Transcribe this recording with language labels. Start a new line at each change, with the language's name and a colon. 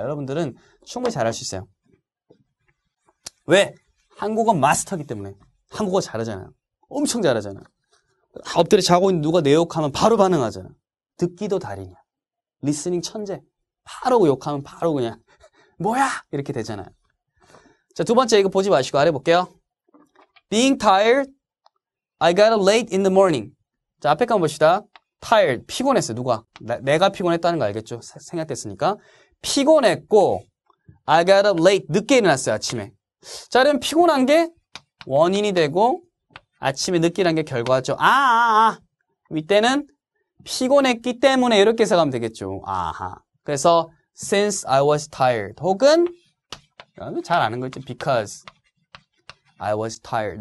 Korean: 여러분들은 충분히 잘할 수 있어요. 왜? 한국어 마스터이기 때문에. 한국어 잘하잖아요. 엄청 잘하잖아요. 엎드려 자고 있는 누가 내 욕하면 바로 반응하잖아요. 듣기도 달인이야. 리스닝 천재. 바로 욕하면 바로 그냥 뭐야 이렇게 되잖아요. 자, 두 번째 이거 보지 마시고 아래 볼게요.
English: Being tired, I got up late in the morning.
Korean: 자, 앞에 거 한번 봅시다. tired, 피곤했어요. 누가? 내가 피곤했다는 거 알겠죠? 생략됐으니까. 피곤했고
English: I got up late,
Korean: 늦게 일어났어요. 아침에. 자, 그럼 피곤한 게 원인이 되고 아침에 늦게 일어난 게 결과죠. 이때는 피곤했기 때문에 이렇게 해석하면 되겠죠. 아하. 그래서
English: since I was tired
Korean: 혹은 잘 아는 거 있죠.
English: because I was tired.